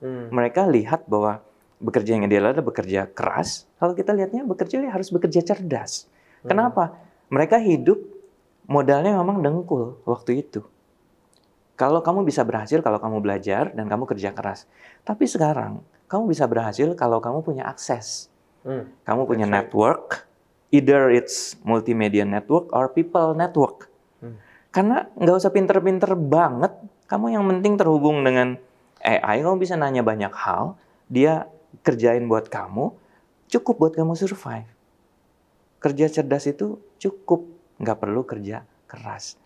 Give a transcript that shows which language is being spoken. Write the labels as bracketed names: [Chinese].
[Indonesian] Mereka lihat bahwa bekerja yang ideal adalah bekerja keras. Kalau kita lihatnya bekerja harus bekerja cerdas. Kenapa? Mereka hidup modalnya memang dengkul waktu itu. Kalau kamu bisa berhasil kalau kamu belajar dan kamu kerja keras. Tapi sekarang kamu bisa berhasil kalau kamu punya akses. Kamu punya [English] network, either it's multimedia network or people network. [Indonesian] Karena nggak usah pinter-pinter banget, kamu yang penting terhubung dengan AI, kamu bisa nanya banyak hal, dia kerjain buat kamu, cukup buat kamu survive. Kerja cerdas itu cukup, nggak perlu kerja keras.